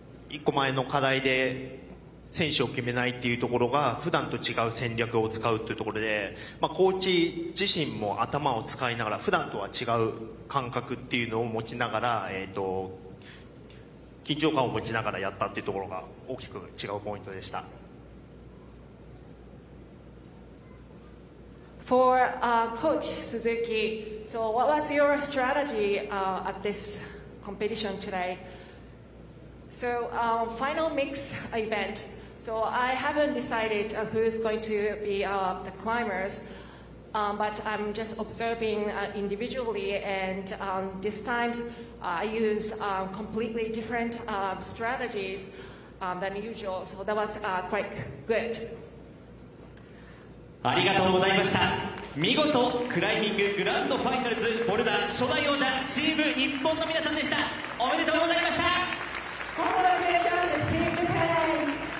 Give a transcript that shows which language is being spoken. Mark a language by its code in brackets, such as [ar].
[ja] 一個前の課題で選手を決めないっていうところが普段と違う戦略を使うっていうところで、コーチ自身も頭を使いながら普段とは違う感覚っていうのを持ちながら、緊張感を持ちながらやったっていうところが大きく違うポイントでした。 [en] For Coach Suzuki, so what was your strategy at this competition today? So final mix event. So I haven't decided who's going to be the climbers, but I'm just observing individually, and this time I use completely different strategies than usual. So that was quite good. [ja] ありがとうございました。見事クライミンググランドファイナルズボルダー初代王者チーム日本の皆さんでした。おめでとうございました。 [en] Congratulations, Team Japan!